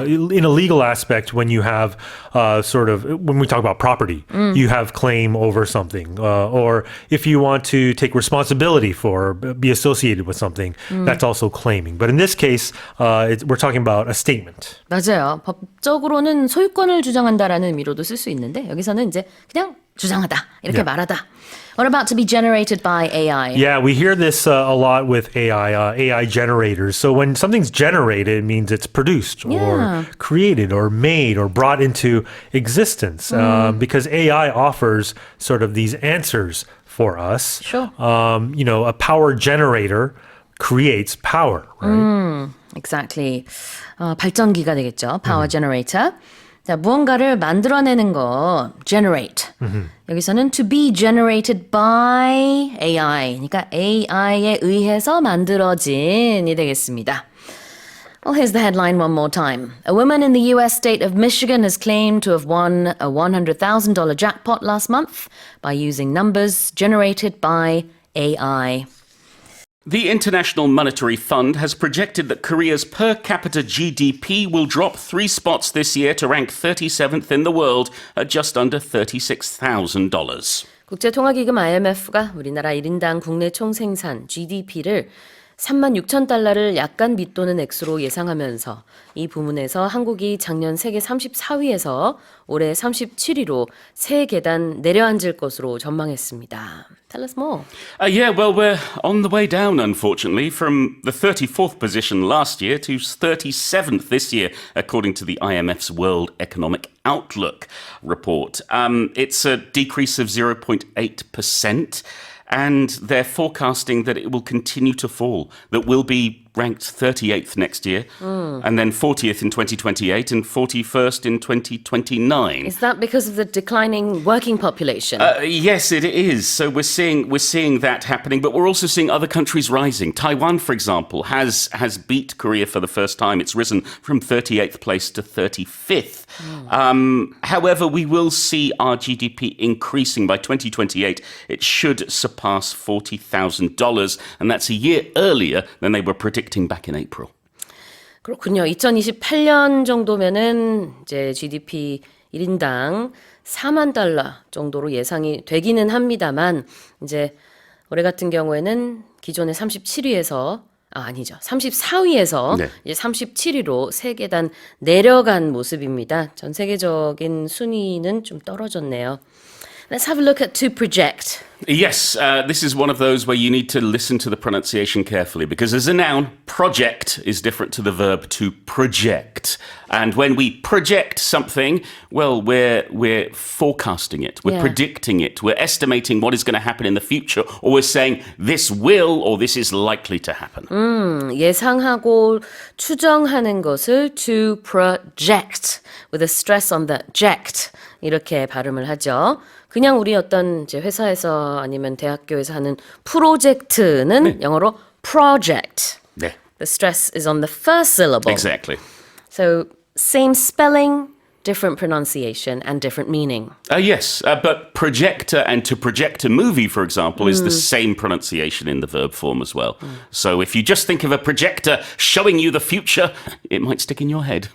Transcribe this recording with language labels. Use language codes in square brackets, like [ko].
[en] In a legal aspect, when you have when we talk about property, you have claim over something. Or if you want to take responsibility for, be associated with something, that's also claiming. But in this case, we're talking about a statement. [ko] 맞아요. 법적으로는 소유권을 주장한다라는 의미로도 쓸 수 있는데 여기서는 이제 그냥 주장하다 이렇게 말하다. [en] What about to be generated by AI? Yeah, we hear this a lot with AI generators. So when something's generated, it means it's produced or created or made or brought into existence. Because AI offers sort of these answers for us. Sure. A power generator creates power, right? Exactly. [ko] 발전기가 되겠죠. [en] Power generator. [ko] 자, 무언가를 만들어내는 거, generate. 여기서는 [en] to be generated by AI. [ko] 그러니까 AI에 의해서 만들어진이 되겠습니다. [en] Well, here's the headline one more time. A woman in the U.S. state of Michigan has claimed to have won a $100,000 jackpot last month by using numbers generated by AI. The International Monetary Fund has projected that Korea's per capita GDP will drop 3 spots this year to rank 37th in the world at just under $36,000. [ko] 국제통화기금 IMF가 우리나라 1인당 국내 총생산 GDP를 36,000달러를 약간 밑도는 액수로 예상하면서 이 부문에서 한국이 작년 세계 34위에서 올해 37위로 세 계단 내려앉을 것으로 전망했습니다. [en] Tell us more. Yeah, well, we're on the way down, unfortunately, from the 34th position last year to 37th this year, according to the IMF's World Economic Outlook report. It's a decrease of 0.8%. And they're forecasting that it will continue to fall, that we'll be ranked 38th next year, and then 40th in 2028 and 41st in 2029. Is that because of the declining working population? Yes, it is. So we're seeing that happening, but we're also seeing other countries rising. Taiwan, for example, has beat Korea for the first time. It's risen from 38th place to 35th. However, we will see our GDP increasing by 2028. It should surpass $40,000, and that's a year earlier than they were predicting back in April. [ko] 그렇군요. 2028년 정도면은 이제 GDP 1인당 4만 달러 정도로 예상이 되기는 합니다만 이제 올해 같은 경우에는 기존의 37위에서 아니죠. 34위에서 네. 이제 37위로 세 계단 내려간 모습입니다. 전 세계적인 순위는 좀 떨어졌네요. [en] Let's have a look at to project. Yes, this is one of those where you need to listen to the pronunciation carefully because as a noun, project is different to the verb to project. And when we project something, well, we're forecasting it, we're predicting it, we're estimating what is going to happen in the future, or we're saying this will or this is likely to happen. [ko] 예상하고 추정하는 것을 [en] to project with a stress on the jet [ko] 이렇게 발음을 하죠. 그냥 우리 어떤 이제 회사에서 아니면 대학교에서 하는 프로젝트는 영어로 project. 네. [en] The stress is on the first syllable. Exactly. So same spelling, different pronunciation and different meaning. Yes, but projector and to project a movie, for example, is the same pronunciation in the verb form as well. So if you just think of a projector showing you the future, it might stick in your head.